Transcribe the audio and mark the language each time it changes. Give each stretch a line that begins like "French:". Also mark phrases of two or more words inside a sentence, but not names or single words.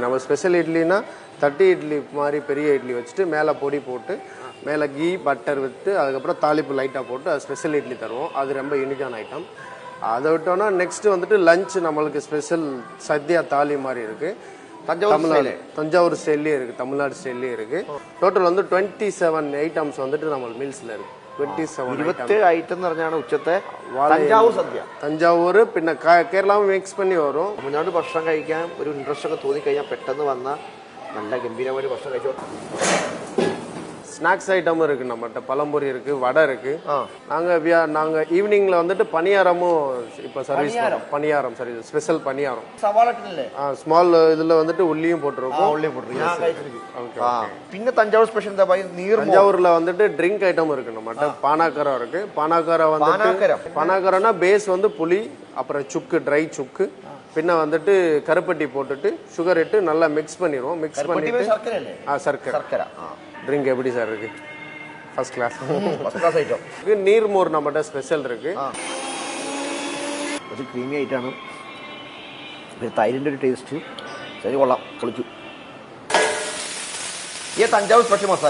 Tamil: நம்ம ஸ்பெஷல் இட்லினா தட்டி இட்லி மாதிரி பெரிய இட்லி வச்சுட்டு மேலே பொடி போட்டு மேலே
English: ghee butter
Tamil: விட்டு அதுக்கப்புறம் தாளிப்பு லைட்டாக போட்டு அது ஸ்பெஷல் இட்லி தருவோம். அது ரொம்ப யூனிக்கான ஐட்டம். அதை விட்டோன்னா நெக்ஸ்ட்டு வந்துட்டு லஞ்ச் நம்மளுக்கு ஸ்பெஷல் சத்யா தாலி மாதிரி இருக்குது. தஞ்சாவூர் ஸ்டைல்லே இருக்குது, தமிழ்நாடு ஸ்டைல்லே இருக்குது. டோட்டல் வந்து 27 ஐட்டம்ஸ் வந்துட்டு நம்ம மீல்ஸில் இருக்குது. 27
Malayalam: ഐറ്റം എന്ന് പറഞ്ഞാണ് ഉച്ചത്തെ തഞ്ചാവൂർ സദ്യ. തഞ്ചാവൂർ പിന്നെ കേരളവും മിക്സ് പണി വരും. തമിഴ്നാട് ഭക്ഷണം കഴിക്കാൻ ഒരു ഇൻട്രസ്റ്റ് ഒക്കെ തോന്നിക്കഴിഞ്ഞാൽ പെട്ടെന്ന് വന്ന നല്ല ഗംഭീരമായ ഒരു ഭക്ഷണം കഴിച്ചോ.
Tamil: ஸ்நாக்ஸ் ஐட்டமும் இருக்குது நம்மகிட்ட. பழம்பொரி இருக்குது, வடை இருக்குது. நாங்கள் ஈவினிங்கில் வந்துட்டு பணியாரமும் இப்போ சர்வீஸ் பண்ணுறோம். பணியாரம் சர்வீஸ், ஸ்பெஷல் பணியாரம். ஸ்மால் இதில் வந்துட்டு உள்ளியும் போட்டிருக்கோம்.
Malayalam: പിന്നെ തഞ്ചാവൂർ സ്പെഷ്യൽ എന്താ പറയുക?
Tamil: தஞ்சாவூரில் வந்துட்டு ட்ரிங்க் ஐட்டமும் இருக்குது நம்மகிட்ட. பானாக்கரம் இருக்குது. பானாக்கரம் வந்துட்டு பானாக்கரம்னா பேஸ் வந்து புளி, அப்புறம் சுக்கு, ட்ரை சுக்கு, பின்ன வந்துட்டு கருப்பட்டி போட்டுட்டு சுகர் இட்டு நல்லா மிக்ஸ் பண்ணிடுவோம். மிக்ஸ் பண்ணிட்டு சர்க்கரை. ட்ரிங்க் எப்படி சார் இருக்கு?
English: first class ஐட்டம்.
Tamil: நீர்மோர் நம்மகிட்ட ஸ்பெஷல் இருக்கு.
Malayalam: കുറച്ച് ക്രീമി ആയിട്ടാണ്. തൈരിൻ്റെ ഒരു ടേസ്റ്റ് ശരി കൊള്ളാം. കളിച്ചു. ഈ തഞ്ചാവൂർ സ്പെഷ്യൽ മസാല.